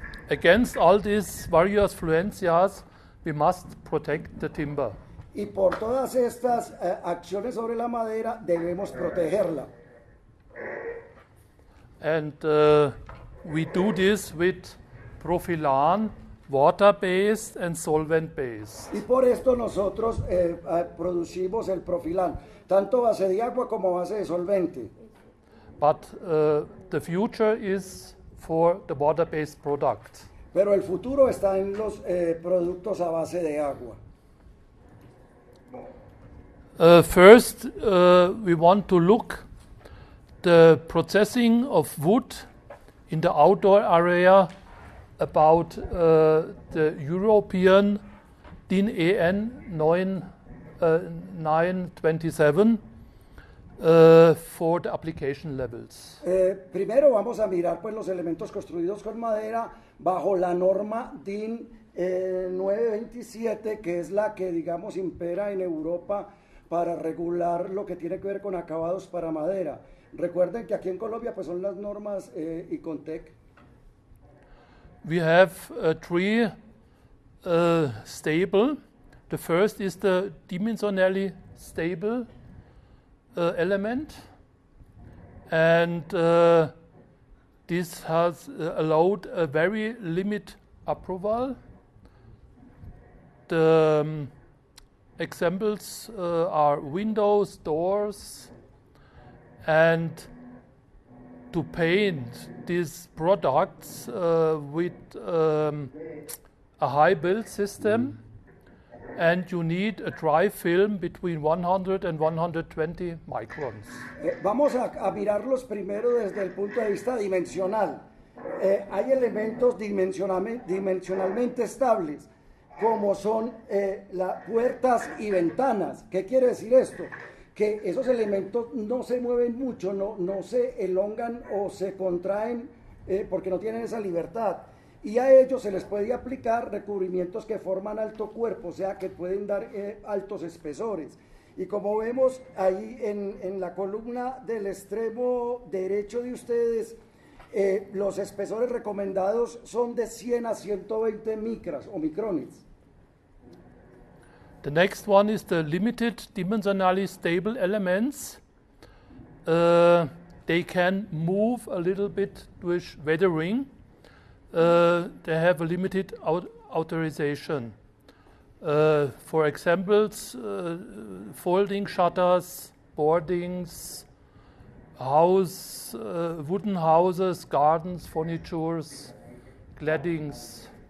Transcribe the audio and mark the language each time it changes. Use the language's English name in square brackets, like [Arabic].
[English] Against all these various influences, we must protect the timber. [Spanish] Y por todas estas acciones sobre la madera debemos protegerla. [English] And we do this with Profilan, water-based and solvent-based. [Spanish] Y por esto nosotros producimos el Profilan, tanto base de agua como base de solvente. [English] But the future is for the water-based product. [Spanish] Pero el futuro está en los productos a base de agua. [English] First, we want to look the processing of wood in the outdoor area about the European DIN EN 927. for the application levels. [Spanish] Primero vamos a mirar pues los elementos construidos con madera bajo la norma DIN 927, que es la que digamos impera en Europa para regular lo que tiene que ver con acabados para madera. Recuerden que aquí en Colombia pues son las normas ICONTEC. [English] We have three stable. The first is the dimensionally stable element, and this has allowed a very limited approval. The examples are windows, doors, and to paint these products with a high build system, and you need a dry film between 100 and 120 microns. [Spanish] Vamos a mirarlos primero desde el punto de vista dimensional. Hay elementos dimensionalmente estables, como son las puertas y ventanas. ¿Qué quiere decir esto? Que esos elementos no se mueven mucho, no se elongan o se contraen porque no tienen esa libertad. Y a ellos se les puede aplicar recubrimientos que forman alto cuerpo, o sea que pueden dar altos espesores. Y como vemos ahí en la columna del extremo derecho de ustedes, los espesores recomendados son de 100 a 120 micras o micrones. [English] The next one is the limited dimensionally stable elements. They can move a little bit with weathering. They have a limited authorization. For examples, folding shutters, boardings, wooden houses, gardens, furnitures, claddings.